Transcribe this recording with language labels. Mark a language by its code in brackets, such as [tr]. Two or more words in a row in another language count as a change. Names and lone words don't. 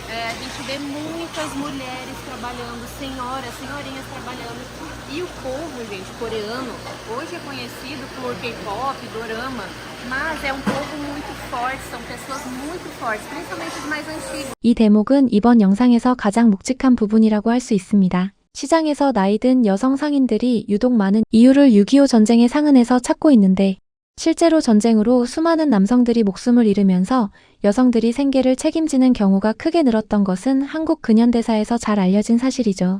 [pt] A gente vê muitas mulheres trabalhando, senhorinhas trabalhando. E o povo, gente, coreano, hoje é conhecido por K-pop, dorama, mas é um povo muito forte, são pessoas muito fortes, principalmente os mais antigos. [ko] 이 대목은 이번 영상에서 가장 묵직한 부분이라고 할 수 있습니다. 시장에서 나이든 여성 상인들이 유독 많은 이유를 6.25 전쟁의 상흔에서 찾고 있는데 실제로 전쟁으로 수많은 남성들이 목숨을 잃으면서 여성들이 생계를 책임지는 경우가 크게 늘었던 것은 한국 근현대사에서 잘 알려진 사실이죠.